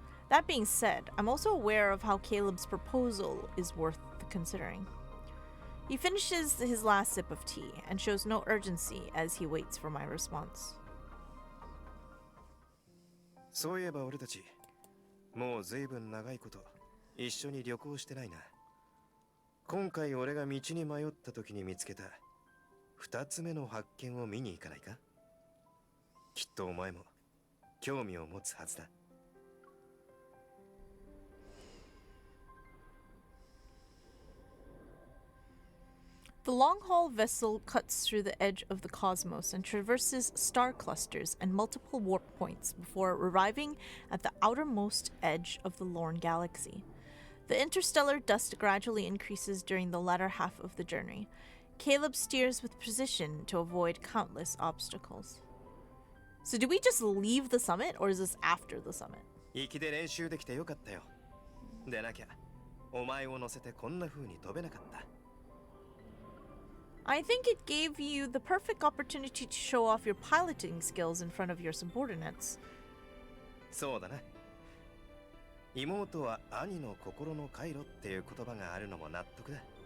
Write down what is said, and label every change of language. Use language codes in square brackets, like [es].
[en] That being said, I'm also aware of how Caleb's proposal is worth considering. He finishes his last sip of tea and shows no urgency as he waits for my response. [ja] そういえば俺たち、もう随分長いこと一緒に旅行してないな。今回俺が道に迷った時に見つけた二つ目の発見を見に行かないか？きっとお前も興味を持つはずだ。 [en] The long-haul vessel cuts through the edge of the cosmos and traverses star clusters and multiple warp points before arriving at the outermost edge of the Lorne galaxy. The interstellar dust gradually increases during the latter half of the journey. Caleb steers with precision to avoid countless obstacles. So do we just leave the summit, or is this after the summit? [ja] 行きで練習できてよかったよ。でなきゃ、お前を乗せてこんな風に飛べなかった。 [en] I think it gave you the perfect opportunity to show off your piloting skills in front of your subordinates. [ja] そうだな。妹は兄の心の回路っていう言葉があるのも納得だ。